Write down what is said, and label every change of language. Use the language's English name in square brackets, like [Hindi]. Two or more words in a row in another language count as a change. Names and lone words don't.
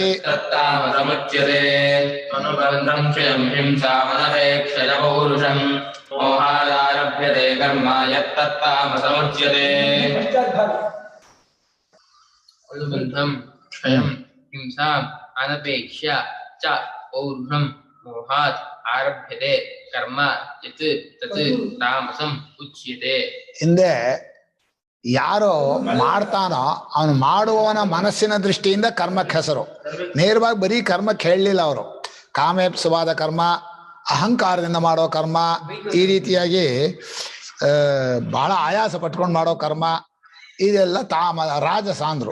[Sanskrit] अनुबन्धं क्षयं हिंसामनपेक्ष्य च पौरुषम् मोहादारभ्यते कर्म यत्तत्तामसमुच्यते अनुबन्धं क्षयं हिंसाम् अनपेक्ष्य च पौरुषं मोहात् आरभ्यते कर्म यत् तत् तामसं उच्यते। [Kannada] ಹಿಂದೆ ಯಾರೋ ಮಾಡ್ತಾನೋ ಅವನು ಮಾಡುವವನ ಮನಸ್ಸಿನ ದೃಷ್ಟಿಯಿಂದ ಕರ್ಮಕ್ಕೆ ಹೆಸರು. ನೇರವಾಗಿ ಬರೀ ಕರ್ಮಕ್ಕೆ ಹೇಳಲಿಲ್ಲ ಅವರು. ಕಾಮೇಪ್ಸವಾದ ಕರ್ಮ, ಅಹಂಕಾರದಿಂದ ಮಾಡೋ ಕರ್ಮ, ಈ ರೀತಿಯಾಗಿ ಬಹಳ ಆಯಾಸ ಪಟ್ಕೊಂಡು ಮಾಡೋ ಕರ್ಮ, ಇದೆಲ್ಲ ರಾಜಸ ಅಂದ್ರು.